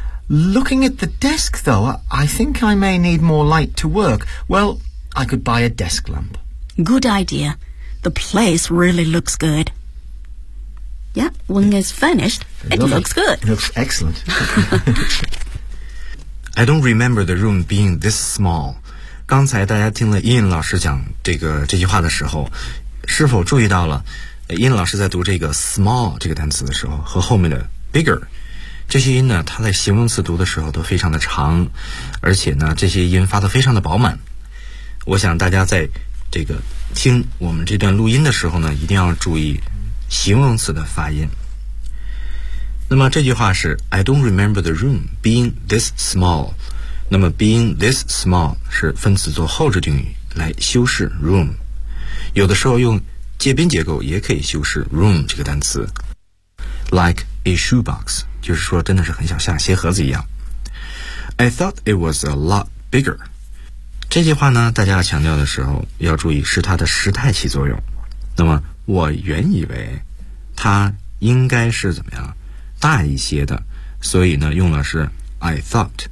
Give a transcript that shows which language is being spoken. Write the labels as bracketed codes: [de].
[en] Looking at the desk, though, I think I may need more light to work. Well, I could buy a desk lamp. Good idea. The place really looks good. Yeah, when it's finished, it looks good. It looks excellent. I don't remember the room being this small. [zh] 刚才大家听了 Ian 老师讲这句话的时候，是否注意到了 Ian 老师在读这个 small 这个单词的时候和后面的 bigger 这些音呢，它在形容词读的时候都非常的长，而且呢，这些音发得非常的饱满。我想大家在这个听我们这段录音的时候呢，一定要注意形容词的发音。那么这句话是 [en] I don't remember the room being this small. [zh] 那么 [en] being this small [zh] 是分词做后置定语来修饰 room. 有的时候用街边结构也可以修饰 room 这个单词 [en] like a shoebox [zh] 就是说真的是很小像鞋盒子一样 [en] I thought it was a lot bigger [zh] 这句话呢大家强调的时候要注意是它的时态起作用那么我原以为它应该是怎么样大一些的所以呢用的是 [en] I thought